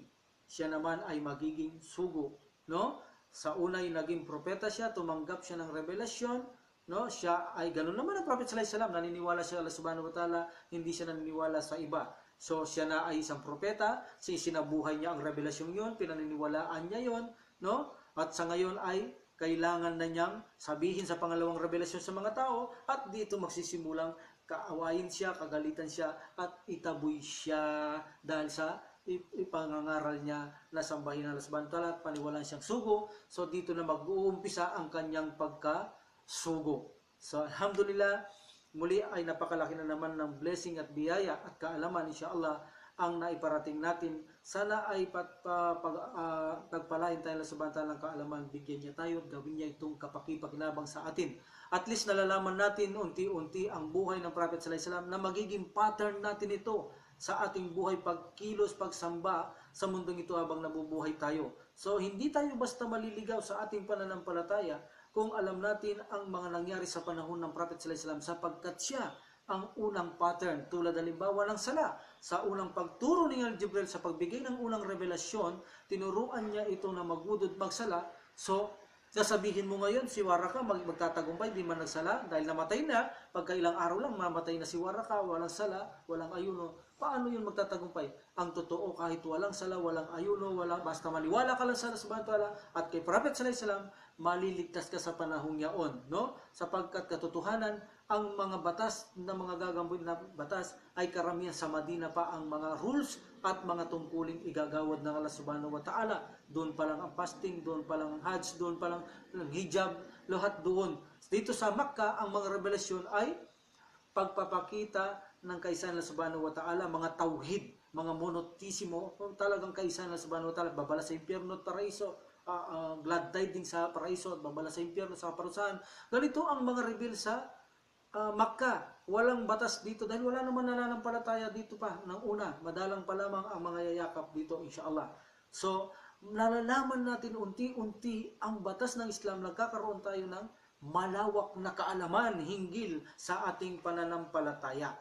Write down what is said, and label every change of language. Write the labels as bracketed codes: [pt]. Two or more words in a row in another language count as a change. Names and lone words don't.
[tl] Siya naman ay magiging sugo, no? Sa unay naging propeta siya, tumanggap siya ng revelasyon, no? Siya ay ganoon naman ang Prophet [ar] صلى الله عليه وسلم, [tl] naniniwala siya Allah [ar] سبحانه وتعالى, [tl] hindi siya naniniwala sa iba. So siya na ay isang propeta, sinabuhay niya ang revelasyon 'yon, pinaniniwalaan niya 'yon, no? At sa ngayon ay kailangan na niyang sabihin sa pangalawang revelasyon sa mga tao, at dito magsisimulang kaawayin siya, kagalitan siya, at itaboy siya dahil sa ipangangaral niya na sambahin ng Allah [ar] سبحانه وتعالى [tl] at paniwalaan siyang sugo. So dito na mag-uumpisa ang kanyang pagkasugo. So alhamdulillah, muli ay napakalaki na naman ng blessing at biyaya at kaalaman insyaAllah ang naiparating natin. Sana ay pagpalain tayo sa subhanahu ng kaalaman, bigyan niya tayo at gawin niya itong kapakipakinabang sa atin. [en] At least [tl] nalalaman natin unti-unti ang buhay ng Prophet [ar] صلى الله عليه وسلم [tl] na magiging pattern natin ito sa ating buhay, pagkilos, pagsamba sa mundong ito habang nabubuhay tayo. So hindi tayo basta maliligaw sa ating pananampalataya kung alam natin ang mga nangyari sa panahon ng Prophet [ar] صلى الله عليه وسلم, [tl] sapagkat siya ang unang pattern. Tulad halimbawa ng sala, sa unang pagturo ni Jibril sa pagbigay ng unang revelasyon, tinuruan niya ito na magwudod magsala. So sasabihin mo ngayon si Waraka magtatagumpay, di man nagsala dahil namatay na, pagkailang araw lang mamatay na si Waraka, walang sala, walang ayuno. Paano yun magtatagumpay? Ang totoo, kahit walang sala, walang ayuno, basta maniwala ka lang sa Allah [ar] سبحانه وتعالى [tl] at kay Prophet [ar] صلى الله عليه وسلم, [tl] maliligtas ka sa panahong yaon, no? Sapagkat katotohanan, ang mga batas na mga gagamboy na batas ay karamihan sa Madina pa ang mga rules at mga tungkuling igagawad ng Allah [ar] سبحانه وتعالى. [tl] Doon pa lang ang fasting, doon pa lang ang hajj, doon pa lang ang hijab, lahat doon. Dito sa Makkah, ang mga revelasyon ay pagpapakita ng kaisahan ng [ar] سبحانه وتعالى, [tl] mga tauhid, mga monotisimo, talagang kaisahan ng [ar] سبحانه وتعالى, [tl] babala sa impyerno at paraiso, [en] glad tiding [tl] sa paraiso at babala sa impyerno sa kaparusahan. Ganito ang mga reveal sa Makkah. Walang batas dito dahil wala naman nananampalataya dito pa ng una. Madalang pa lamang ang mga yayakap dito insyaAllah. So, nalalaman natin unti-unti ang batas ng Islam, nagkakaroon tayo ng malawak na kaalaman hinggil sa ating pananampalataya.